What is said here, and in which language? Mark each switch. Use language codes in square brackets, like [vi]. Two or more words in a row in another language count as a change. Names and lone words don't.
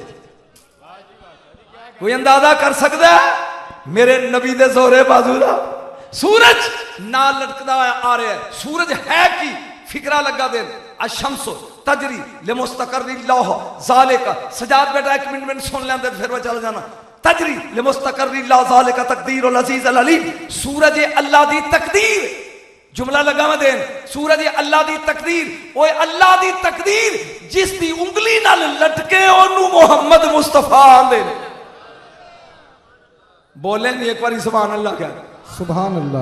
[pa] ਕੋਈ ਅੰਦਾਜ਼ਾ ਕਰ ਸਕਤਾ ਹੈ ਮੇਰੇ ਨਬੀ ਦੇ ਜ਼ੋਰੇ ਬਾਜ਼ੂ ਦਾ? ਸੂਰਜ ਨਾਲ ਲਟਕਦਾ ਆ ਰਿਹਾ ਹੈ। ਸੂਰਜ ਹੈ ਕਿ ਫਿਕਰਾ ਲਗਾ ਦੇ [ar] والشمس تجري لمستقر لها ذلك. [pa] ਸੱਜਾਦ ਬੇਟਾ ਇਕ ਮਿੰਟ ਸੁਣ ਲੈਂਦੇ ਫਿਰ ਮੈਂ ਚੱਲ ਜਾਣਾ। [ar] تجري لمستقر لها ذلك تقدير العزيز العليم. [pa] ਸੂਰਜ ਅੱਲਾਹ ਦੀ ਤਕਦੀਰ, ਜੁਮਲਾ ਲਗਾ ਮੈਂ ਦੇਣ, ਸੂਰਜ ਅੱਲਾਹ ਦੀ ਤਕਦੀਰ। ਓਏ ਅੱਲਾਹ ਦੀ ਤਕਦੀਰ ਜਿਸ ਦੀ ਉਂਗਲੀ ਨਾਲ ਲਟਕੇ ਓਨੂ ਮੁਹੰਮਦ ਮੁਸਤਫ਼ਾ ਆਂਦੇ। ਬੋਲੇ ਨਹੀਂ ਇਕ ਬਾਰ [ar] سبحان الله [pa] ਕਿਆ? [ar] سبحان الله.